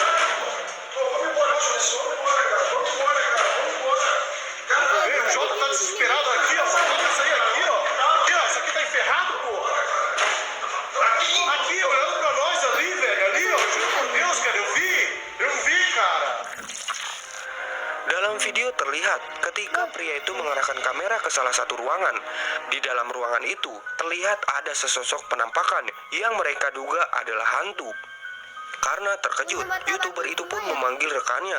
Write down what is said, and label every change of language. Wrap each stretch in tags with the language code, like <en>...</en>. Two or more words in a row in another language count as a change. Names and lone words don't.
<pt>Vamos embora, cara. Vamos embora, cara. Ei, o Jota tá desesperado aqui, ó. Essa aí aqui, ó. Aqui, ó. Essa aqui tá enferrado, pô. Aqui, olhando pra nós ali, velho. Ali, ó. Juro por Deus, cara. Eu vi, cara.</pt> <id>Dalam video terlihat ketika pria itu mengarahkan kamera ke salah satu ruangan. Di dalam ruangan itu terlihat ada sesosok penampakan yang mereka duga adalah hantu. Karena terkejut, YouTuber itu pun memanggil rekannya.</id>